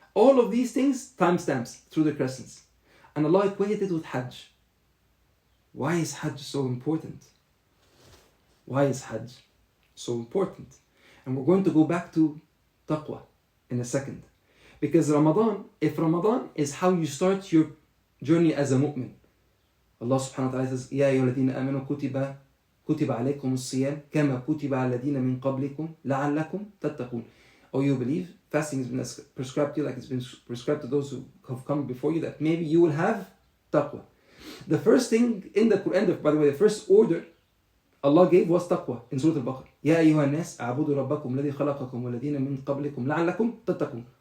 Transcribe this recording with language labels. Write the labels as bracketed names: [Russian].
[English] All of these things, timestamps through the crescents. And Allah equated it with Hajj. Why is Hajj so important? Why is Hajj so important? And we're going to go back to taqwa in a second. Because if Ramadan is how you start your journey as a mu'min. [Arabic] Allah subhanahu wa ta'ala says, يَا أَيُّهَا الَّذِينَ آمَنُوا كُتِبَ عَلَيْكُمُ الصِّيَامُ كَمَا كُتِبَ عَلَى الَّذِينَ مِنْ قَبْلِكُمْ لَعَلَّكُمْ تَتَّقُونَ. [English] Oh, you believe? Fasting has been prescribed to you like it's been prescribed to those who have come before you, that maybe you will have taqwa. The first thing in the Quran, by the way, the first order Allah gave was taqwa in Surah Al-Baqarah. [Arabic] يَا أَيُّهَا النَّاسِ أَعْبُدُوا رَبَّكُمْ الَّذِي خَلَقَكُمْ وَالَّذِينَ مِنْ قَبْلِكُمْ لَعَلَّكُمْ تَتَّقُونَ.